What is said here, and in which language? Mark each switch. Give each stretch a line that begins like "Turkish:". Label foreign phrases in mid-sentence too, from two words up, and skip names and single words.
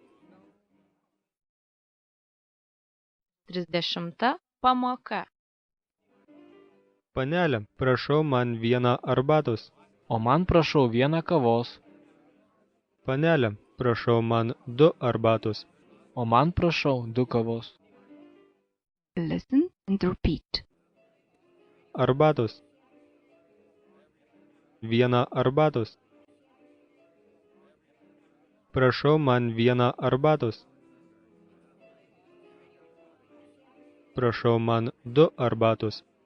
Lithuanian: 30 pamoka. Panelė, prašau man 1 arbatos. O man prašau 1 kavos. Panelė, prašau man 2 arbatos. O man prašau 2 kavos.
English: Listen and repeat.
Lithuanian: Arbatos. 1 arbatos. Prašau man 1 arbatos. Prašau man 2 arbatos.